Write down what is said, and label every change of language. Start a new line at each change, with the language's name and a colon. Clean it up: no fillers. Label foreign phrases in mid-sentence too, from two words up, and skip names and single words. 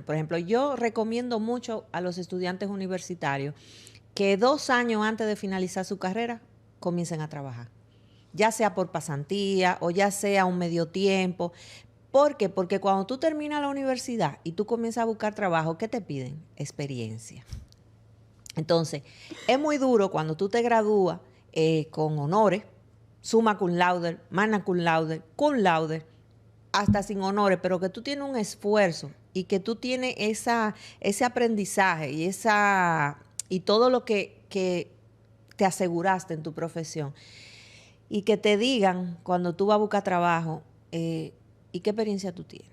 Spanish: Por ejemplo, yo recomiendo mucho a los estudiantes universitarios que 2 años antes de finalizar su carrera comiencen a trabajar. ya sea por pasantía o ya sea un medio tiempo. ¿Por qué? Porque cuando tú terminas la universidad y tú comienzas a buscar trabajo, ¿qué te piden? Experiencia. Entonces, es muy duro cuando tú te gradúas con honores,
Latin: summa cum laude, magna cum laude,
Spanish: hasta sin honores, pero que tú tienes un esfuerzo y que tú tienes ese aprendizaje y todo lo que te aseguraste en tu profesión. Y que te digan cuando tú vas a buscar trabajo, ¿y qué experiencia tú tienes?